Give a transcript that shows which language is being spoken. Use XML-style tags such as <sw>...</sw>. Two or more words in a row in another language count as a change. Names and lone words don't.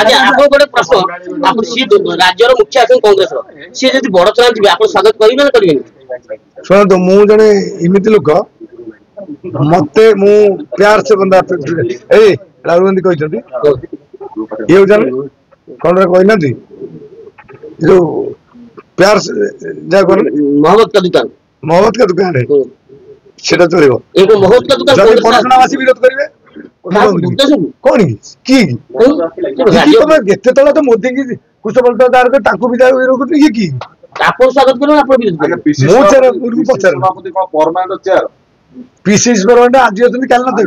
<or>ଆଜ୍ଞା ଆପଣ ଗୋଟେ ପ୍ରଶ୍ନ ଆପଣ ସିଏ ରାଜ୍ୟର ମୁଖ୍ୟ ଅଛନ୍ତି କଂଗ୍ରେସର ସିଏ ଯଦି ବଡ ଚଣା ଯିବେ ଆପଣ ସ୍ୱାଗତ କରିବେ ନା କରିବେନି ଶୁଣନ୍ତୁ ମୁଁ ଜଣେ ଏମିତି ଲୋକ ମତେ ମୁଁ</or> <hi>प्यार से</hi> <or>ବନ୍ଦା ଏଇ ରାହୁଲ ଗାନ୍ଧୀ କହିଛନ୍ତି ଇଏ ହଉଛନ୍ତି କଣ କହିନାହାନ୍ତି ଯୋଉ ପ୍ୟାର ଯାହା କଣ</or> <hi>मोहब्बत का दुकान मोहम्मद का दुकान</hi> <or>ସେଟା ଚଳିବ</or> <hi>एक मोहब्बत का दुकान</hi> <or>ଯଦି ବଡଚଣାବାସୀ ବିରୋଧ କରିବେ କଣ କି ତମେ ଯେତେ ତଳେ ତ ମୋଦି କି କୁଶବଳ ତାଙ୍କୁ ବି ବିରୋଧ କରୁଛନ୍ତି ଇଏ କି ଆପଣ ସ୍ୱାଗତ କରିବେ ଆପଣ ବିରୋଧ କରିବେ ମୁଁ ପଚାରେ ପିସିସି ପରମାନେଣ୍ଟ ଆଜି ଅଛନ୍ତି କାଲି ନଦେବେ</or>